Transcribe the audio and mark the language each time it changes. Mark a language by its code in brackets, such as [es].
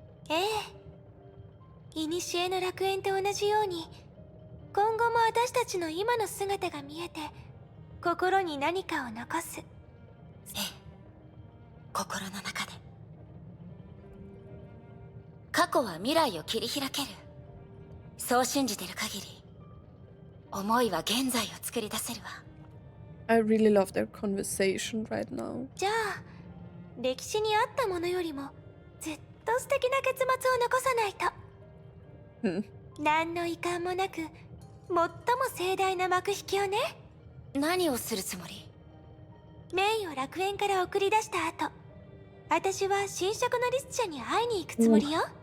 [ja] ええ、古の楽園と同じように今後も私たちの今の姿が見えて心に何かを残す。ええ、心の中で。過去は未来を切り開ける。そう信じてる限り、思いは現在を作り出せるわ。 [en] I really love their conversation right now. [ja] じゃあ歴史にあったものよりもずっと素敵な結末を残さないと。 Hmm. 何の遺憾もなく最も盛大な幕引きをね。何をするつもり？メイを楽園から送り出した後、私は新色のリスチャに会いに行くつもりよ。